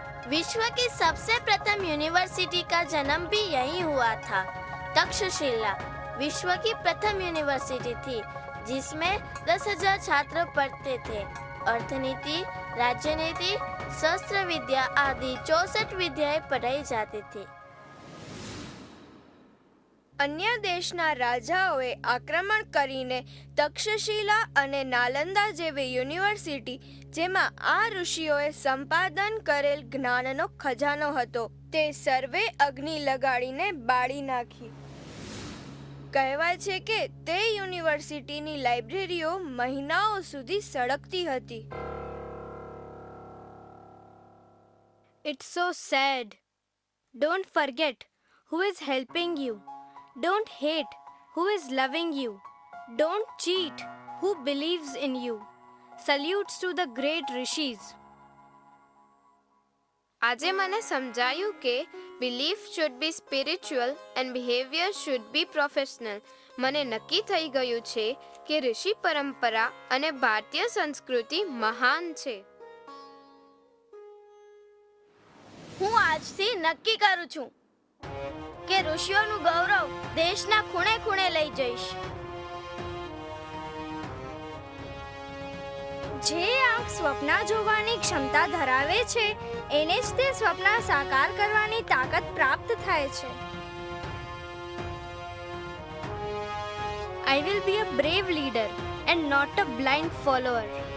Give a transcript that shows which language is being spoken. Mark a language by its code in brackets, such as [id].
[hi] विश्व की सबसे प्रथम यूनिवर्सिटी का जन्म भी यहीं हुआ था. तक्षशिला विश्व की प्रथम यूनिवर्सिटी थी जिसमें 10,000 छात्र पढ़ते थे. अर्थनीति, राज्यनीति, शस्त्र विद्या आदि 64 विद्याएं पढ़ाई जाती थी. [gu] અન્ય દેશના રાજાઓએ આક્રમણ કરીને તક્ષશિલા અને નાલંદા જેવી યુનિવર્સિટી જેમાં આ ઋષિઓએ સંપાદન કરેલ જ્ઞાનનો ખજાનો હતો તે સર્વે અગ્નિ લગાડીને બાળી નાખી. કહેવાય છે કે તે યુનિવર્સિટીની લાઇબ્રેરીઓ મહિનાઓ સુધી સળગતી હતી. [en] It's so sad. Don't forget who is helping you. Don't hate who is loving you. Don't cheat who believes in you. Salutes to the great rishis. [gu] આજે મને સમજાયું કે [en] Belief should be spiritual and behaviour should be professional. [gu] મને નક્કી થઈ ગયું છે કે ઋષિ પરંપરા અને ભારતીય સંસ્કૃતિ મહાન છે. હું આજથી નક્કી કરું છું કે ઋષિઓનું ગૌરવ દેશના ખૂણે ખૂણે લઈ જઈશ. જે આંખ સ્વપ્ન જોવાની ક્ષમતા ધરાવે છે એને જ તે સ્વપ્ન સાકાર કરવાની તાકાત પ્રાપ્ત થાય છે. [en] I will be a brave leader and not a blind follower.